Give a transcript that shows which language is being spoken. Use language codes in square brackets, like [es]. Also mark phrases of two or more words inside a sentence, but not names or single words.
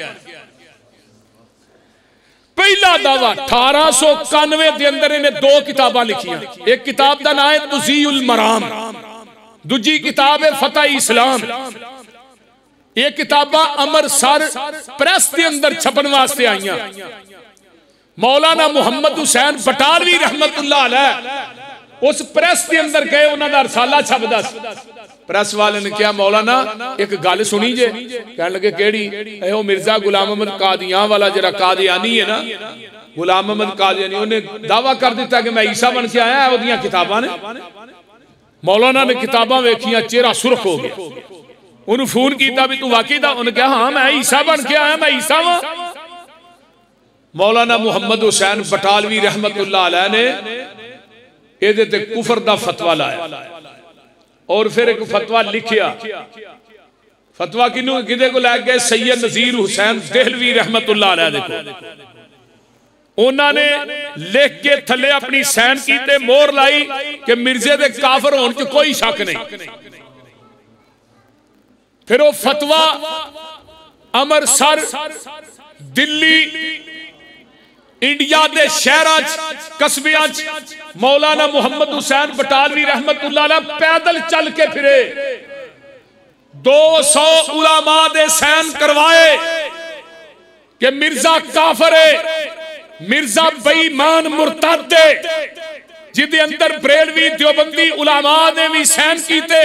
[pa] پہلا دعویٰ 1891 کے اندر انہیں 2 کتاباں لکھیاں. اک کتاب کا نام ہے توضیح المرام، دوجی کتاب ہے فتح اسلام. ایہہ کتاباں امرتسر پریس کے اندر چھپن واسطے آئیاں. مولانا محمد حسین بٹالوی [ar] رحمة الله عليه [pa] اس پریس کے اندر گئے، انہاں نے رسالہ چھپدا. پریس والے نے کہا مولانا اک گل سنی جے، کہن لگے کیہڑی? ایہو مرزا غلام احمد قادیاں والا ذرا قادیانی اے نا، غلام احمد قادیانی، انہیں دعویٰ کر دتا کہ میں عیسیٰ بن کے آیا. اوہدیاں کتاباں نے، مولانا نے کتاباں ویکھیاں، چہرہ سرخ ہو گیا. انہیں فون کیا بھئی توں واقعی دا؟ انہیں کہا ہاں میں عیسیٰ بن کے آیا، میں عیسیٰ واں. مولانا محمد حسین بٹالوی [ar] رحمة الله عليه [pa] نے ਇਹਦੇ ਤੇ کفر دا فتویٰ لایا اور فیر اک فتویٰ لکھیا. فتویٰ کنوں کدے کول لے گئے? سید نذیر حسین دہلوی [ar] رحمة الله عليه [pa] دے کول. انہاں نے لکھ کے تھلے اپنی سائن کی تے مہر لائی کہ مرزے دے کافر ہون چ کوئی شک نہیں. فیر اوہ فتویٰ امرتسر، دلی، انڈیا کے شہر قصبیاں مولانا محمد حسین بٹالوی [ar] رحمة الله عليه [pa] پیدل چل کے پھرے. 200 علماء دے سائن کروائے کہ مرزا کافر اے، مرزا بے ایمان مرتد اے، جہدے اندر بریلوی دیوبندی علماء نے وی سائن کیتے.